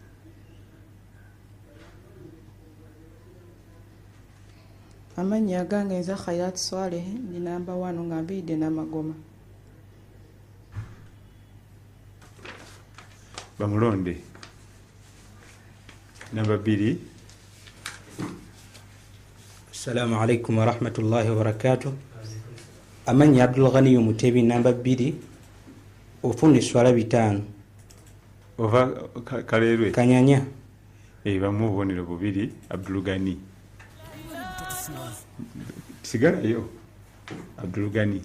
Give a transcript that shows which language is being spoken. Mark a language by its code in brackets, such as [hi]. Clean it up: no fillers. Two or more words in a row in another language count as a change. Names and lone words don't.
[lg] Amannya gange nze Khayrat Swaleh ndi namba 1 nga nviiridde n'Amagoma. Bamulonde. Namba 2. [ar] السلام عليكم ورحمة الله وبركاته. [lg] Amannya Abdul Ghani Mutebi namba 2. Ofunde swala 5. Ova Kalerwe. Kanyanya. Bamu obubonero 2 Abdul Ghani. Sigalayo Abdul Ghani.